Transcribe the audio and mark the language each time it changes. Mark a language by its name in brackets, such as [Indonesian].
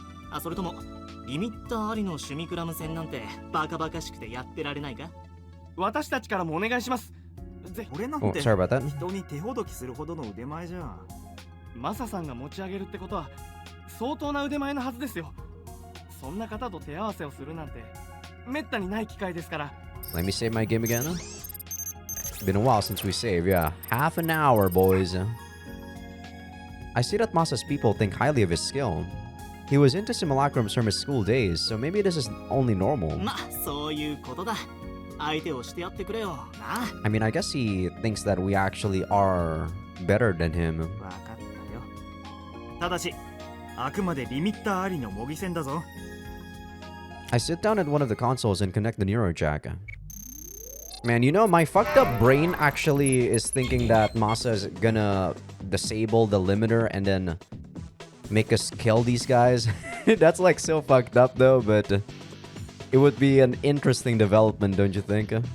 [Japanese] あ、それともリミッターありの趣味クラム戦なんてバカバカしくてやってられないか？私たちからもお願いします。俺なん [English] Oh, [Japanese] て [English] sorry about that. [Japanese] 人に手ほどきするほどの腕前じゃ。マサさんが持ち上げるってことは相当な腕前のはずですよ。そんな方と手合わせをするなんてめったにない機会ですから。 [English] Let me save my game again. It's been a while since we saved. Yeah, half an hour, boys. I see that Masa's people think highly of his skill. He was into simulacrums from his school days, so maybe this is only normal. [Japanese] ま、そういうことだ。相手をしてやってくれよ。な。 [English] I mean, I guess he thinks that we actually are better than him. [Japanese] わかったよ。ただし、あくまでリミッターありの模擬戦だぞ。 [English] I sit down at one of the consoles and connect the neurojack. Man, you know, my fucked up brain actually is thinking that Masa is gonna disable the limiter and then make us kill these guys. That's like so fucked up though, but it would be an interesting development, don't you think?